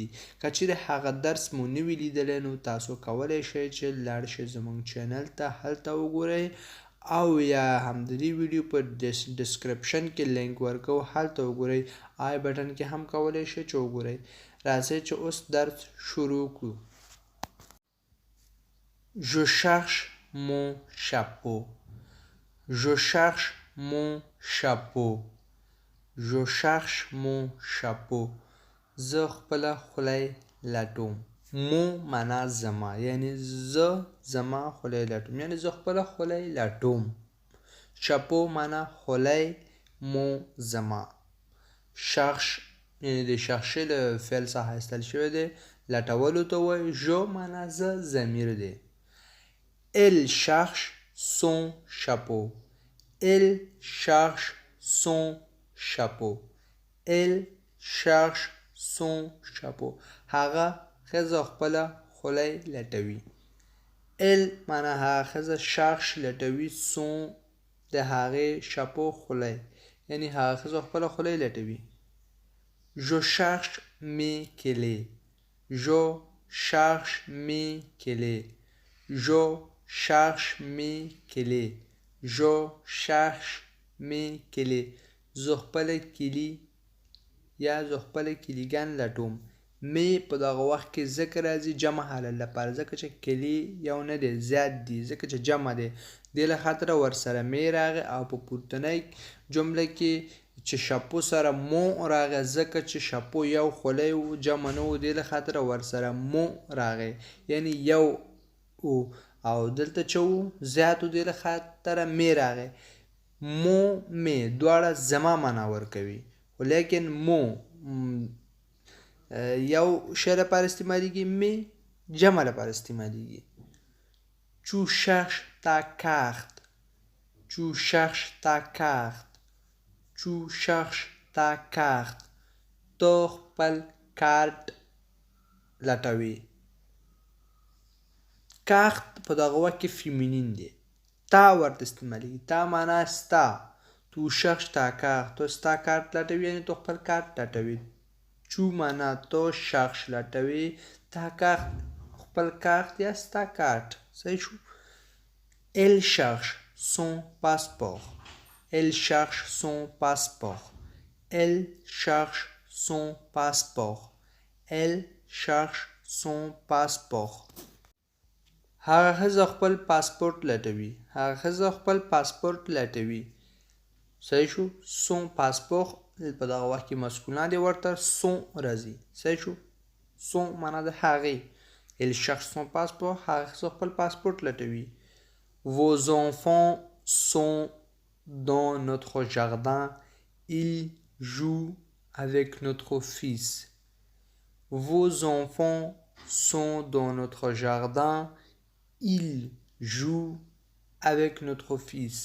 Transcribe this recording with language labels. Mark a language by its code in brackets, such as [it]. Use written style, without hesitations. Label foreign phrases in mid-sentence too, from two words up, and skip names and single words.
[ps] که چیرې هغه درس مو نه وي لیدلی، نو تاسو کولی شئ چې لاړ شئ زموږ چینل ته، هلته وګورئ، او یا هم د دې ویډیو په ډسکرپشن کې لینک ورکوو، هلته وګورئ. [en] i button [ps] کې هم کولی شئ چې وګورئ. راځئ چې اوس درس شروع کړو. [fr] Je cherche mon chapeau. Je cherche mon chapeau. Je cherche mon chapeau. [ps] زه خپله خولۍ لټوم. مو معنا زما، یعنی زه زما خولۍ لټوم، یعنی زه خپله خولۍ لټوم. شاپو معنا خولۍ، مو زما. شخص یعنی د شخصي له فعل څخه ایستل شوی دی، لټولو ته وایي. جو معنا زه، ضمیر دی. [fr] Elle cherche son chapeau. Elle cherche son chapeau. Elle cherche son chapeau. [ps] هغه ښځه خپله خولۍ لټوي. Elle معنا هغه ښځه، cherche لټوي، son د هغې، chapeau خولۍ، یعنی هغه ښځه خپله خولۍ لټوي. [fr] Je cherche mes clés. Je cherche mes clés. Je cherche mes clés. Je cherche mes clés. [ps] زه خپله کیلي یا زه خپله کیلیګان لټوم. می په دغه وخت کې ذکر راځي جمع حالت لپاره، ځکه چې کلی یو نه دی، زیات دی، ځکه چې جمع دی. دې له خاطره ورسره می راغی، او په پورتنۍ جمله کې چې شاپو سره مو راغی، ځکه چې شاپو یو خولۍ و، جمع نه و، دې له خاطره ورسره مو راغی، یعنی یو و. او دلته چې و زیات و، دې له خاطره می راغی. مو می دواړه زما معنا ورکوي، خو لیکن مو یو شی لپاره استعمالیږي، می جمع لپاره استعمالیږي. [fr] Tu cherches ta carte. Tu cherches ta carte. Tu cherches ta carte. [ps] تو خپل کارت لټوي. کارت په دغه وخت کې فیمینین دی، تا ورته استعمالیږي. تا معنا ستا. [fr] tu cherches ta carte. [ps] تو ستا کارت لټوي، یعنی تو خپل کارت لټوي. چو معنا [fr] tu cherches [ps] لټوي، تا کارت خپل کارت یا ستا کارت. صحیح شو. [fr] Elle cherche son passeport. Elle cherche son passeport. Elle cherche son passeport. Elle cherche son passeport. [ps] هغه ښځه خپل پاسپورت لټوي. هغه ښځه خپل پاسپورت لټوي. صحیح شو. [fr] son passeport [ps] په دغه وخت کې مسکونه دی، ورته son راځي. صحیح شو. son معنا د هغې. [fr] Elle cherche son passeport. [ps] هغه ښځه خپل پاسپورت لټوي. [fr] Vos enfants sont dans notre jardin. Ils jouent avec notre fils. Vos enfants sont dans notre jardin. Ils jouent avec notre fils.